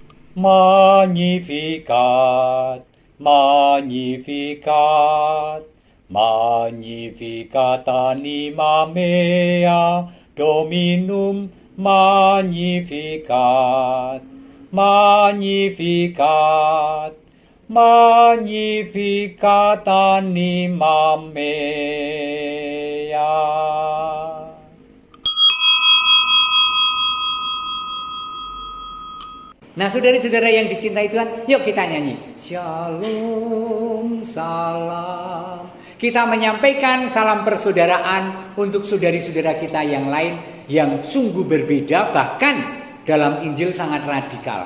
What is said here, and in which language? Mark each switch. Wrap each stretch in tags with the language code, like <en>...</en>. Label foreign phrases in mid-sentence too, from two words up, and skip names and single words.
<la>Magnificat, Magnificat, Magnificat anima mea, Dominum Magnificat, Magnificat, Magnificat anima mea.</la> <id>Nah, saudara-saudara yang dicintai Tuhan, yuk kita nyanyi. Shalom, salam. Kita menyampaikan salam persaudaraan untuk saudari-saudara kita yang lain yang sungguh berbeda, bahkan dalam Injil sangat radikal.</id>